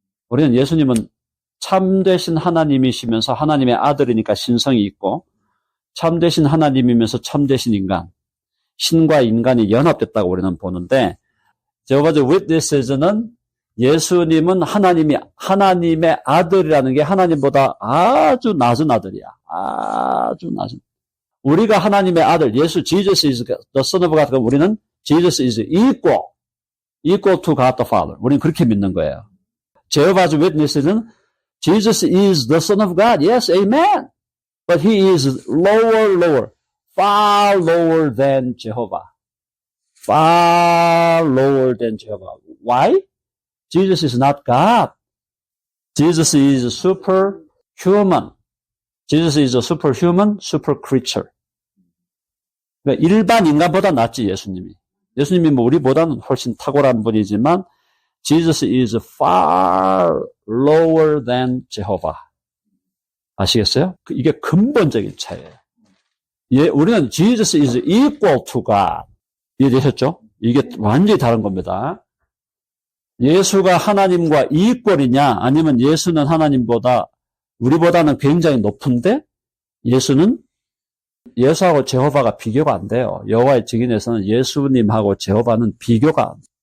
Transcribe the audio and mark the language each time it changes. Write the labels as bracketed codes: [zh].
[ko] 우리는 예수님은 참되신 하나님이시면서 하나님의 아들이니까 신성이 있고 참되신 하나님이면서 참되신 인간, 신과 인간이 연합됐다고 우리는 보는데 제호바즈 위트니스는 예수님은 하나님의 아들이라는 게 하나님보다 아주 낮은 아들이야. 아주 낮은. 우리가 하나님의 아들, 예수, [en] Jesus is the Son of God. [ko] 우리는 [en] Jesus is equal to God the Father. [ko] 우리는 그렇게 믿는 거예요. [en] 제호바즈 위트니스는 Jesus is the Son of God. Yes, amen. But he is lower, far lower than Jehovah. Far lower than Jehovah. Why? Jesus is not God. Jesus is superhuman. Jesus is a superhuman, super creature. [ko] 그러니까 일반 인간보다 낫지, 예수님이. 예수님이 뭐 우리보다는 훨씬 탁월한 분이지만 [en] Jesus is far lower than Jehovah. [ko] 아시겠어요? 이게 근본적인 차이예요. 우리는 [en] Jesus is equal to God. [ko] 이해되셨죠? 이게 완전히 다른 겁니다. 예수가 하나님과 이퀄이냐 아니면 예수는 하나님보다 우리보다는 굉장히 높은데 예수하고 제호바가 비교가 안 돼요. 여호와의 증인에서는 예수님하고 제호바는 비교가 안 돼요.